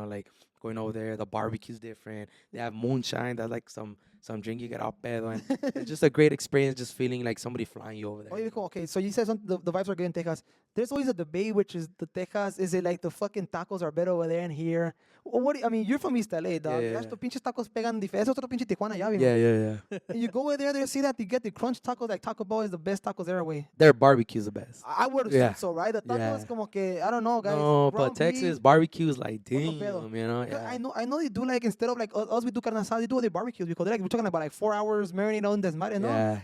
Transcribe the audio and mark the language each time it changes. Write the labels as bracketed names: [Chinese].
[English] Like going over there. The barbecue's different. They have moonshine. That's like some drink you get out pedo, and it's just a great experience. Just feeling like somebody flying you over there. Oh, yeah, cool. Okay, so you said the vibes are good in Texas. There's always a debate, which is the Texas. Is it like the fucking tacos are better over there and here? What I mean, you're from East LA, dog. Yeah. [Spanish] Estos pinches tacos pegan diferente. Es otro pinche Tijuana, ya, viejo. [English] Yeah. And you go over there, they see that you get the crunch tacos. Like Taco Bell is the best tacos there, way. Their barbecue's the best. I would assume Yeah. so, right? The tacos, Yeah. [Spanish] como que [English] I don't know, guys. No, ground but Texas beef. barbecue is like [Spanish] Otro [English] damn, [Spanish] pedo. [English] Yeah. I know they do like instead of like us we do carne asada, they do other barbecues because we're talking about like 4 hours marinating on [Spanish] desmadre, no?